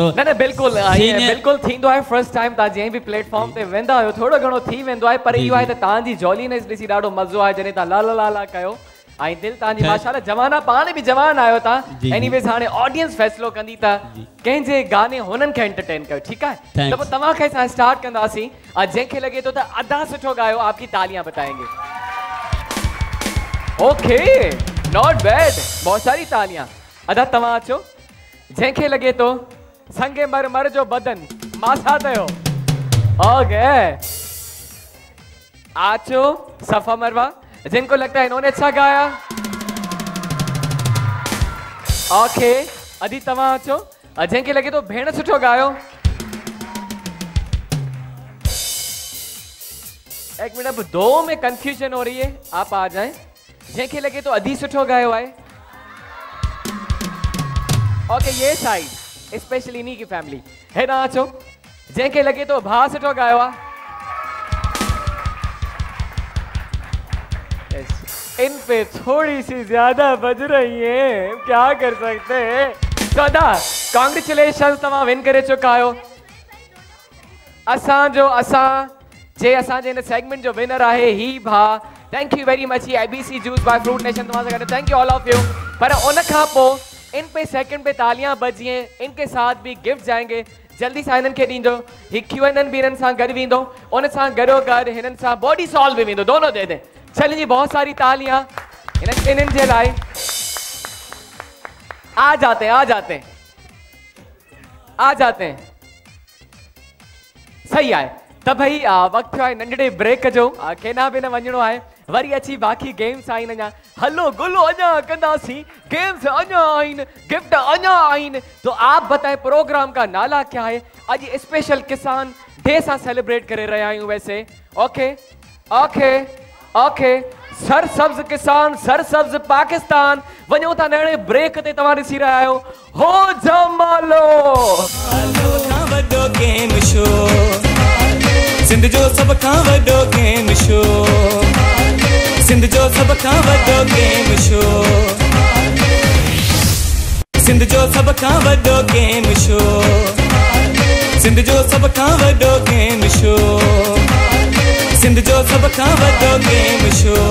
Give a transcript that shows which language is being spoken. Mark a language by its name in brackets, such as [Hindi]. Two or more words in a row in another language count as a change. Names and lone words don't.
[Sindhi] न बिल्कुलु थींदो आहे [English] first time [Sindhi] तव्हां जंहिं बि प्लेटफॉर्म ते वेंदा आहियो थोरो घणो थी वेंदो आहे पर इहो आहे त तव्हांजी जॉलीनेस ॾिसी ॾाढो मज़ो आहे जॾहिं तव्हां ला ला ला कयो ऐं दिलि तव्हांजी माशाल्लाह जवाना पाण बि जवान आहियो तव्हां एनीवेज़ हाणे ऑडियंस फ़ैसिलो कंदी त कंहिंजे गाने हुननि खे एंटरटेन कयो ठीकु आहे त पोइ तव्हांखे असां स्टार्ट कंदासीं जंहिंखे लॻे थो त अदा सुठो ॻायो [Urdu] آپ کی تالیاں بتائیں گے. [English] okay not bad [Urdu] بہت ساری تالیاں. [Sindhi] अदा तव्हां अचो जंहिंखे लॻे थो संगे मर मर जो बदन मासा थियो ओके आचो सफ़ा मरवा [Urdu] جن کو لگتا ہے انہوں نے اچھا گایا [Sindhi] ओके अदी तव्हां अचो जंहिंखे लॻे थो भेण सुठो गायो [Urdu] ایک منٹ اب 2 میں کنفیوژن ہو رہی ہے آپ آ جائیں [Sindhi] जंहिंखे लॻे थो अदी सुठो गायो आहे [Urdu] اوکے یہ سائیڈ اسپیشلی انہی کی فیملی ہے نا [Sindhi] अचो जंहिंखे लॻे थो भाउ सुठो गायो आहे [Urdu] ان پہ تھوڑی سی زیادہ بج رہی ہے کیا کر سکتے ہیں. [Sindhi] तो अदा कॉन्ग्रेचुलेशन तव्हां विन करे चुका आहियो। असां जे इन सेगमेंट जो विनर आहे ही भा [English] thank you very much [Sindhi] ही IBC जूस बाय फ्रूट नेशन तव्हां सां गॾु [English] thank you all of you. [Sindhi] पर उन खां पोइ [Urdu] ان پہ سیکنڈ پہ تالیاں بجیے ان کے ساتھ بھی گفٹ جائیں گے [Sindhi] जल्दी सां हिननि खे ॾींदो ही QNN भी हिननि सां गॾु वेंदो उन सां गॾो गॾु हिननि सां बॉडी सॉल्व भी वेंदो [Urdu] دونوں دے دے. چلیے جی بہت ساری تالیاں ان [Sindhi] जे लाइ [Urdu] آ جاتے ہیں صحیح ہے [Sindhi] त भाई वक्त थियो आहे नंढड़े ब्रेक जो केना बि न वञणो आहे वरी अची बाक़ी गेम्स आहिनि अञा हलो गुलो अञा कंदासीं गेम्स अञा आहिनि गिफ्ट अञा आहिनि [Urdu] تو آپ بتائیں پروگرام کا نالا کیا ہے. [Sindhi] आज स्पेशल किसान डे सां सेलिब्रेट करे रहिया आहियूं वैसे [English] okay okay okay [Sindhi] सरसब्ज किसान सरसब्ज पाकिस्तान वञो था नए ब्रेक ते तव्हां ॾिसी रहिया आहियो हो जमालो खां वॾो गेम शो सिंध जो सभ खां वॾो गेम शो सिंध जो सभ खां वॾो गेम शो सिंध जो सभ खां वॾो गेम शो सिंध जो सभ खां वॾो गेम शो सिंध जो सभ खां वॾो गेम शो